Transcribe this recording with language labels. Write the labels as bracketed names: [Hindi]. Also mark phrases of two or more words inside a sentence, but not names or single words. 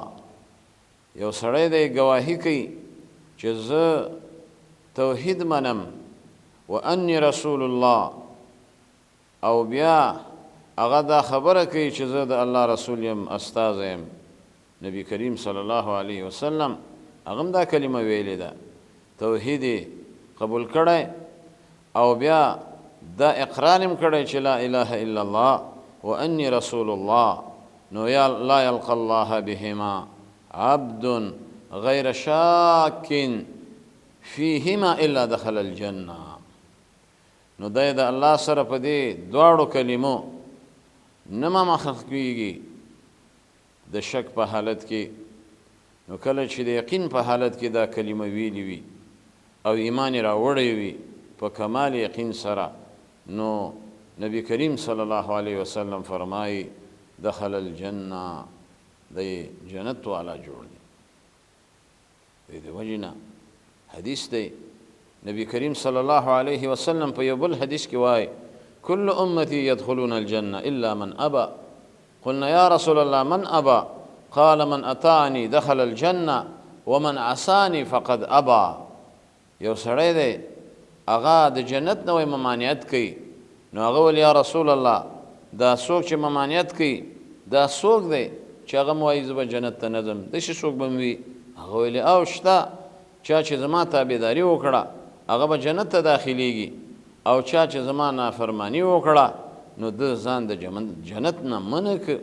[Pashto] یو سړی دی ګواهي کوي چې زه توحید منم [Arabic] وانی رسول الله، [Pashto] او بیا هغه دا خبره کوي چې زه د الله رسول یم، استاذ یم. نبی کریم [Arabic] صلی الله علیه وسلم [Pashto] هغه هم دا کلمه ویلې ده، توحید قبول کړی او بیا دا اقرار هم کړی چې [Arabic] لا اله الا الله وانی رسول الله. نو لا یلقى الله بهما عبد غیر شاک فیهما الا دخل الجنه. [Pashto] نو دی د الله سره په دې دواړو کلمو نه مخامخ کېږي د شک په حالت کې. نو کله چې د یقین په حالت کې دا کلمه ویلې وي او ایمان یې راوړی وي په کمال یقین سره، نو نبی کریم [Arabic] صلی الله علیه وسلم [Pashto] فرمایي [Arabic] دخل الجنه، [Pashto] د جنت والا جوړ دی. د دې وجې نه حدیث دی نبی کریم [Arabic] صلی الله علیه وسلم [Pashto] په یو بل حدیث کې وایي [Arabic] كل امتی يدخلون الجنه الا من ابى. قلنا یا رسول الله من ابى؟ قال من اطاعني دخل الجنه ومن عصاني فقد ابى. [Pashto] یو سړی دی هغه د جنت نه ممانعت کوي، نو هغه ویل [Arabic] یا رسول الله [Pashto] دا څوک چې ممانعت کوي دا څوک دی چې هغه م وایي زه به جنت ته نه ځم، داسې څوک به م وي؟ هغه ویل او شته، چا چې زما تابعداري وکړه هغه به جنت ته داخلیږي، او چا چې زما نافرمانی وکړه نو د ځان د جنت نه منع که.